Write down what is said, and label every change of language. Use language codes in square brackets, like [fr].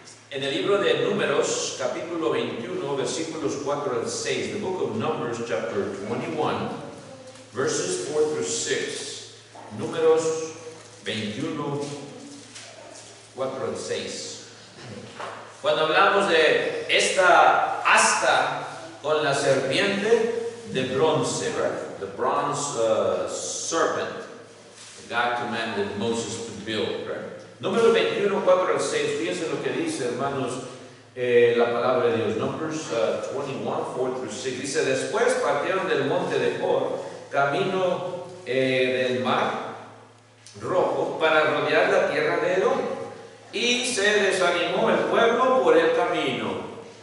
[es] En el libro de Números, capítulo 21, versículos 4 al 6, [en] the book of Numbers, chapter 21, verses 4 through 6. [es] Números 21, 4 al 6. Cuando hablamos de esta asta con la serpiente de bronce, right? [en] The bronze serpent God commanded Moses to build, right? [es] Números 21, 4 al 6, fíjense lo que dice, hermanos, la palabra de Dios. [en] Numbers 21, 4 through 6, [es] dice: después partieron del monte de Hor, camino del mar Rojo, para rodear la tierra de Edom, y se desanimó el pueblo por el camino.